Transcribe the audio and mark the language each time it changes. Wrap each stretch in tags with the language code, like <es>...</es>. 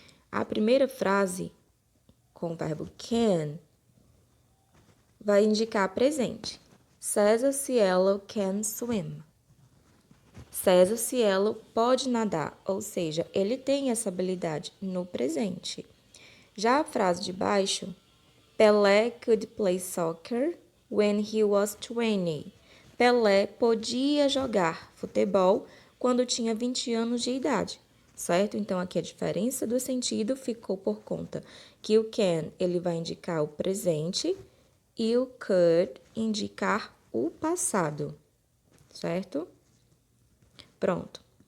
<pt>A primeira frase com o verbo can, vai indicar presente.</pt> <en>Cesar Cielo can swim.</en> <pt>Cesar Cielo pode nadar, ou seja, ele tem essa habilidade no presente. Já a frase de baixo,</pt> <en>Pelé could play soccer when he was 20.</en> <pt>Pelé podia jogar futebol quando tinha 20 anos de idade. Certo? Então, aqui a diferença do sentido ficou por conta que o can, ele vai indicar o presente e o could indicar o passado, certo? Pronto.</pt>